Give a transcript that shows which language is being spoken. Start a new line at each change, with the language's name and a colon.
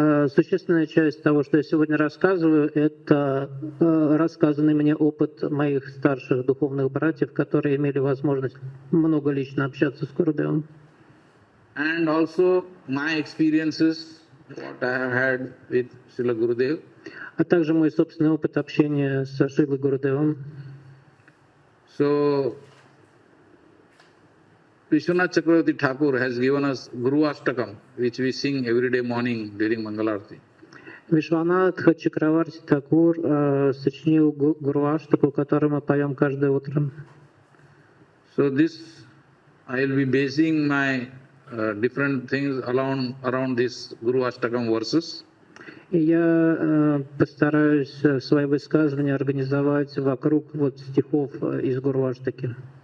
Russian: Существенная часть того, что я сегодня рассказываю, это рассказанный мне опыт моих старших духовных братьев, которые имели возможность много лично общаться с Гурудевом.
English: And also my experiences, what I have had with Srila Gurudev.
Russian: А также мой собственный опыт общения с Шрилой Гурудевом.
English: So, Vishwanath Chakravarti Thakur has given us Guru Ashtakam, which we sing every day morning during Mangalarti.
Russian: Вишванатха Чакраварти Такур сочинил Гуру Аштаку, который мы поем каждое утро.
English: So this, I will be basing my different things around this Guru Ashtakam verses.
Russian: И я постараюсь свои высказывания организовать вокруг стихов из Гуру Аштаки.